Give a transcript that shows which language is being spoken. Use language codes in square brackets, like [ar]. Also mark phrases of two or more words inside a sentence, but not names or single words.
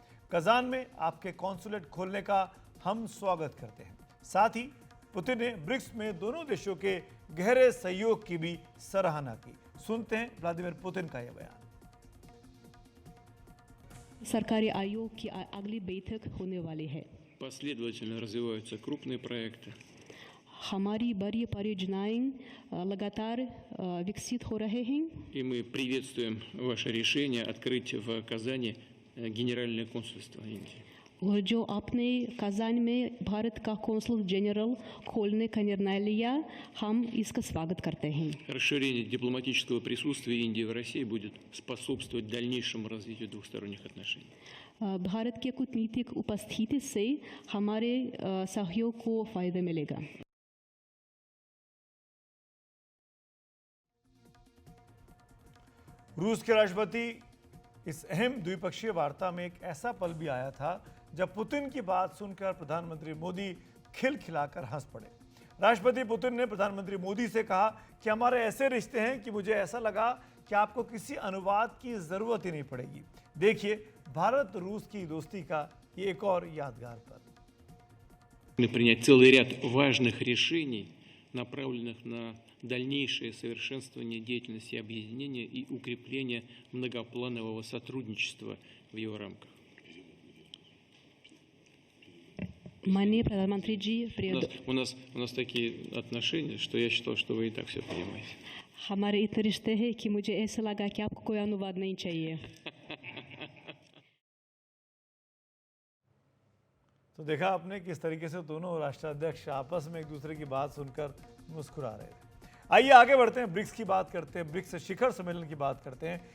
[hi] कजान में आपके कॉन्सुलेट खोलने का हम स्वागत करते हैं। साथ ही पुतिन ने ब्रिक्स में दोनों देशों के गहरे सहयोग की भी सराहना की। सुनते हैं व्लादिमीर पुतिन का यह बयान। सरकारी आयोग की अगली बैठक होने वाली है। [ru] Последовательно развиваются крупные проекты. [hi] हमारी बड़ी परियोजनाएं लगातार विकसित हो रहे हैं [ru] И мы приветствуем ваше решение открыть в Казани Генеральное консульство Индии. [hi] और जो आपने कजान में भारत का कौंसल जनरल खोलने का निर्णय लिया, हम इसका स्वागत करते हैं। [ru] Расширение дипломатического присутствия Индии в России будет способствовать дальнейшему развитию двухсторонних отношений. [hi] भारत के कूटनीतिक उपस्थिति से हमारे सहयोग को फायदा मिलेगा। रूस के राष्ट्रपति इस अहम द्विपक्षीय वार्ता में एक ऐसा पल भी आया था जब पुतिन की बात सुनकर प्रधानमंत्री मोदी खिलखिलाकर हंस पड़े। राष्ट्रपति पुतिन ने प्रधानमंत्री मोदी से कहा कि हमारे ऐसे रिश्ते हैं कि मुझे ऐसा लगा कि आपको किसी अनुवाद की जरूरत ही नहीं पड़ेगी। देखिए भारत रूस की दोस्ती का ये एक और यादगार पल। [ru] Принять целый ряд важных решений, направленных на дальнейшее совершенствование деятельности объединения и укрепление многопланового сотрудничества в его рамках. [hi] माननीय प्रधानमंत्री जी, [ru] У нас такие отношения, что я считал, что вы и так все понимаете. [hi] हमारे इतने रिश्ते हैं कि मुझे ऐसा लगा कि आपको कोई अनुवाद नहीं चाहिए। तो देखा आपने किस तरीके से दोनों राष्ट्राध्यक्ष आपस में एक दूसरे की बात सुनकर मुस्कुरा रहे थे। आइए आगे बढ़ते हैं, ब्रिक्स की बात करते हैं, ब्रिक्स शिखर सम्मेलन की बात करते हैं।